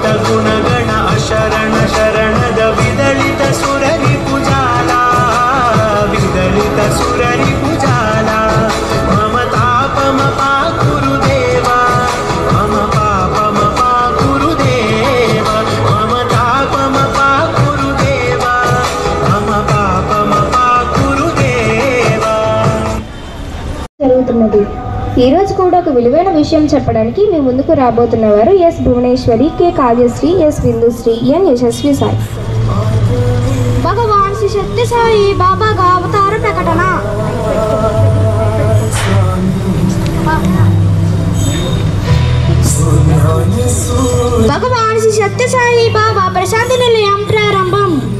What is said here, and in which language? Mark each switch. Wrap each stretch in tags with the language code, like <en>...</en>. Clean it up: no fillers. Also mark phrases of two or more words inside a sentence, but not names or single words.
<sa>गुणगण अशरण शरणद विदलित सुररिपुजाला विदलित सुररिपुजाला मम तापमपाकुरु देवा मम पापमपाकुरु देवा मम तापमपाकुरु देवा मम पापमपाकुरु देवा</sa> <te>జరుగుతున్నది. ఈరోజు కూడా ఒక విలువైన విషయం చెప్పడానికి మీ ముందుకు రాబోతున్నవారు ఎస్ భువనేశ్వరి, కె కావ్యశ్రీ, ఎస్ బిందుశ్రీ, ఎన్ యశస్వి సాయి. భగవాన్ శ్రీ సత్య సాయి బాబాగా అవతార ప్రకటన. భగవాన్ శ్రీ సత్య సాయి బాబా ప్రశాంతి నిలయం ప్రారంభం.</te>